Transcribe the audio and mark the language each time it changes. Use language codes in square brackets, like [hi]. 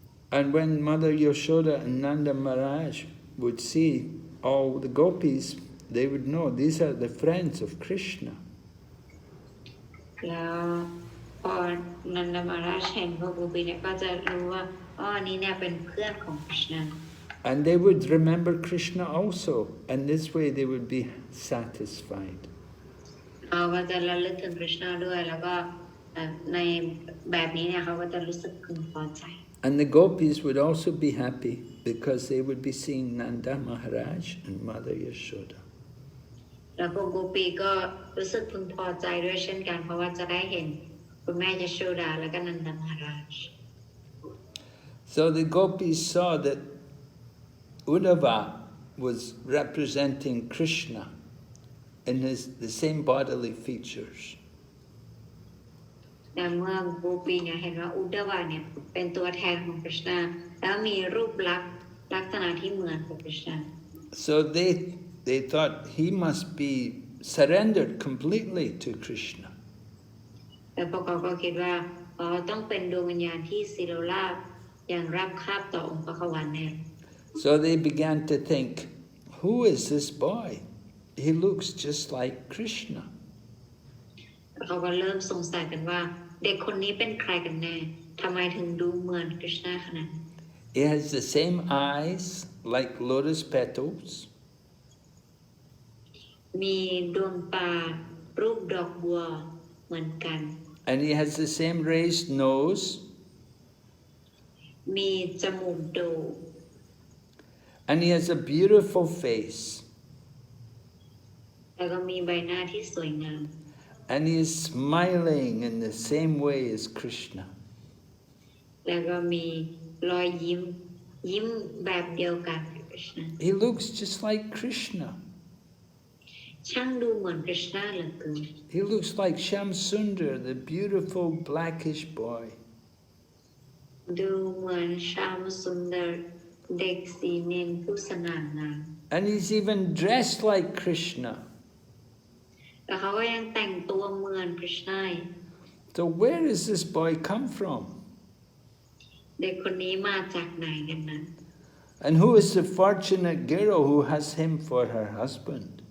[en] And when Mother Yashoda and Nanda Maharaj would see all the gopis, they would know these are the friends of Krishna. [th] แล้วพอนันดมาราชเห็นพวกโกปีเนี่ยก็จะรู้ว่านี่เนี่ยเป็นเพื่อนของคริชนา [en] And they would remember Krishna also, and this way they would be satisfied. [th] ก็จะระลึกถึงคริชนาด้วยแล้วก็ในแบบนี้เนี่ยเขาก็จะรู้สึกพึงพอใจ [en] And the gopis would also be happy because they would be seeing Nanda Maharaj and Mother Yashoda. [th] แล้วพวกโกปีก็รู้สึกพึงพอใจด้วยเช่นกันเพราะว่าจะได้เห็น คุณแม่ยโชดาและก็นันทมหาราช [en] So the gopis saw that Uddhava was representing Krishna in the same bodily features. [th] แต่เมื่อโกปีเนี่ยเห็นว่าอุดดาวาเนี่ยเป็นตัวแทนของ Krishna แล้วมีรูปลักษณะที่เหมือนกับ Krishna. [en] So they thought he must be surrendered completely to Krishna. [th] แต่พวกเขาก็คิดว่าต้องเป็นดวงวิญญาณที่สิโรราบอย่างราบคาบต่อองค์พระขวัญแน่ [en] So they began to think, who is this boy? He looks just like Krishna. [th] เขาก็เริ่มสงสัยกันว่าเด็กคนนี้เป็นใครกันแน่ทำไมถึงดูเหมือนคริชนาขนาดนั้น [en] He has the same eyes like lotus petals. [th] มีดวงตารูปดอกบัวเหมือนกัน [en] And he has the same raised nose. [th] มีจมูกโด่ง [en] And he has a beautiful face. [th] แล้วก็มีใบหน้าที่สวยงาม [en] And he is smiling in the same way as Krishna. [th] แล้วก็มีรอยยิ้มแบบเดียวกันกับ Krishna. [en] He looks just like Krishna. [th] ช่างดูเหมือนคริชนาเหลือเกิน [en] He looks like Shamsundar, the beautiful blackish boy. [th] ดูเหมือนชามสุนดาเด็กสีเนนผู้สง่างาม [en] And he's even dressed like Krishna. [th] แต่เขาก็ยังแต่งตัวเหมือนคริชนา [en] So where does this boy come from? [th] เด็กคนนี้มาจากไหนกันนะ [en] And who is the fortunate girl who has him for her husband?